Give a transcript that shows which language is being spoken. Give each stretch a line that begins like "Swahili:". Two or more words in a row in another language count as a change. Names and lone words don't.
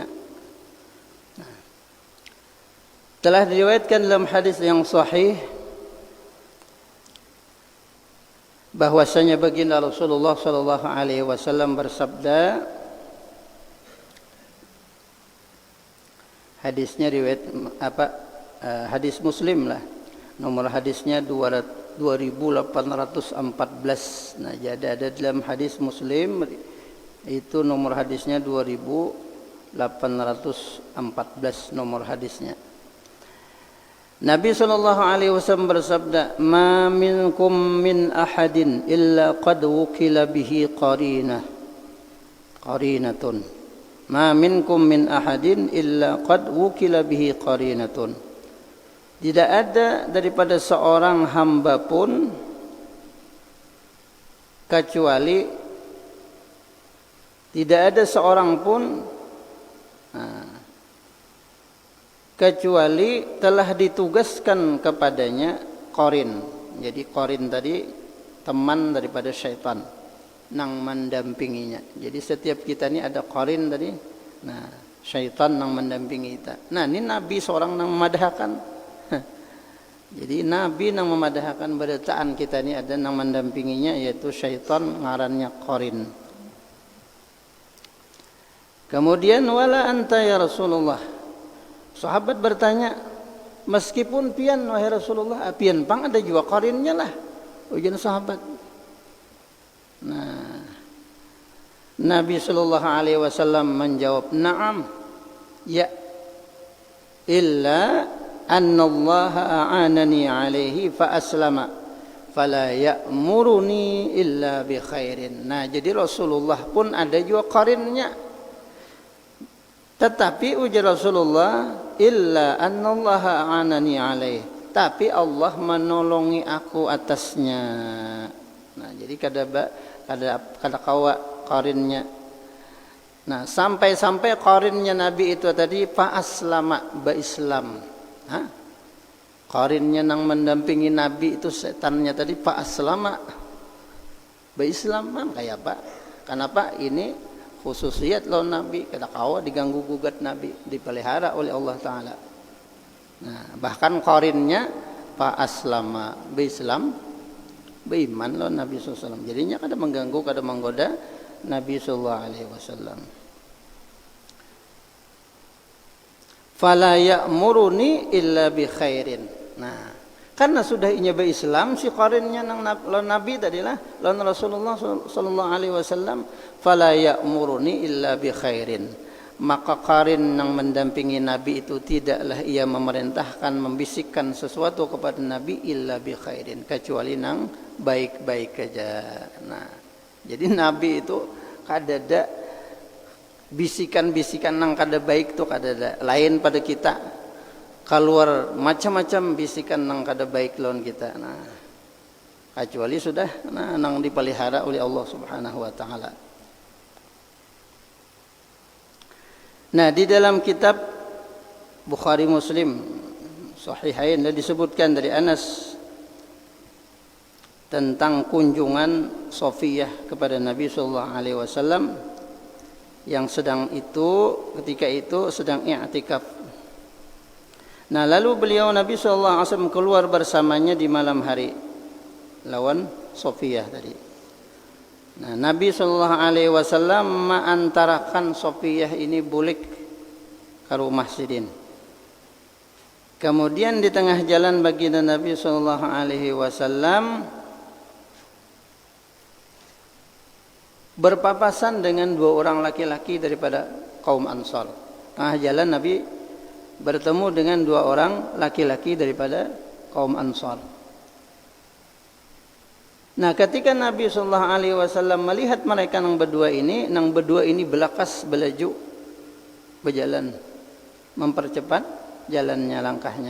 Banjar: Nah, telah diriwayatkan dalam hadis yang sahih bahwasanya baginda Rasulullah
Arabic: صلى الله عليه وسلم
Banjar: bersabda, hadisnya riwayat hadis Muslim lah, nomor hadisnya 2814. Nah, jadi ada dalam hadis Muslim itu nomor hadisnya 2814 nomor hadisnya.
Arabic: Nabi صلى الله عليه وسلم bersabda, "ما منكم من أحد إلا قد وكل به قرينة. ما منكم من أحد إلا قد وكل به قرينة."
Banjar: Tidak ada daripada seorang hamba pun kecuali tidak ada seorang pun kecuali telah ditugaskan kepadanya qarin. Jadi qarin tadi teman daripada syaitan yang mendampinginya. Jadi setiap kita ini ada qarin tadi. Nah, syaitan yang mendampingi kita. Nah, ini Nabi seorang yang memadahkan. Jadi Nabi yang memadahkan beritaan kita ini ada yang mendampinginya, yaitu syaitan, ngarannya qarin.
Arabic: Kemudian ولا أنت يا رسول الله.
Banjar: Sahabat bertanya, meskipun pian wahai Rasulullah, pian pang ada juga qarinnya lah. Ujian sahabat.
Arabic: Nah, Nabi صلى الله عليه وسلم menjawab, "نعم، يا، إلا أن الله أعانني عليه فأسلم، فلا يأمرني إلا بخير."
Banjar: Nah, jadi Rasulullah pun ada juga qarinnya. Tetapi ujar Rasulullah,
Arabic: إلا أن الله أعانني عليه,
Banjar: tapi Allah menolongi aku atasnya. Nah, jadi kada kawa qarinnya. Nah, sampai qarinnya Nabi itu tadi
Arabic: فأسلم,
Banjar: ba Islam. Hah? Qarinnya yang mendampingi Nabi itu setannya tadi
Arabic: فأسلم,
Banjar: ba Islam. Kayak apa? Kenapa ini khususiyat lawan Nabi, kada kawa diganggu gugat Nabi, dipelihara oleh Allah taala. Nah, bahkan qarinnya
Arabic: فأسلم، بإسلام، بإيمان
Banjar: lawan Nabi
Arabic: صلى الله عليه وسلم.
Banjar: Jadinya kada mengganggu, kada menggoda Nabi
Arabic: صلى الله عليه وسلم. فلا يأمرني إلا بخير.
Banjar: Nah, karena sudah inya be Islam si qarinnya nang Nabi tadilah lawan Rasulullah
Arabic: صلى الله عليه وسلم, فلا يأمرني إلا بخير.
Banjar: Maka qarin yang mendampingi Nabi itu tidaklah ia memerintahkan, membisikkan sesuatu kepada Nabi
Arabic: إلا بخير,
Banjar: kecuali nang baik-baik saja. Nah, jadi Nabi itu kada ada bisikan-bisikan nang kada baik tu kada ada. Lain pada kita keluar macam-macam bisikan nang kada baik lawan kita. Nah, kecuali sudah nang dipelihara oleh Allah
Arabic: سبحانه وتعالى.
Banjar: Nah, di dalam kitab Bukhari Muslim Sahihain disebutkan dari Anas tentang kunjungan Safiyah kepada Nabi
Arabic: صلى الله عليه وسلم
Banjar: yang ketika itu sedang i'tikaf. Nah, lalu beliau Nabi
Arabic: صلى الله عليه وسلم
Banjar: keluar bersamanya di malam hari lawan Safiyah tadi. Nah, Nabi
Arabic: صلى الله عليه وسلم
Banjar: mengantarakan Safiyah ini bulik ke rumah Sidin. Kemudian di tengah jalan baginda Nabi
Arabic: صلى الله عليه وسلم
Banjar: berpapasan dengan dua orang laki-laki daripada kaum Ansar. Tengah jalan Nabi bertemu dengan dua orang laki-laki daripada kaum Ansar. Nah, ketika Nabi
Arabic: صلى الله عليه وسلم
Banjar: melihat mereka nang berdua ini belakas belaju berjalan, mempercepat jalannya, langkahnya.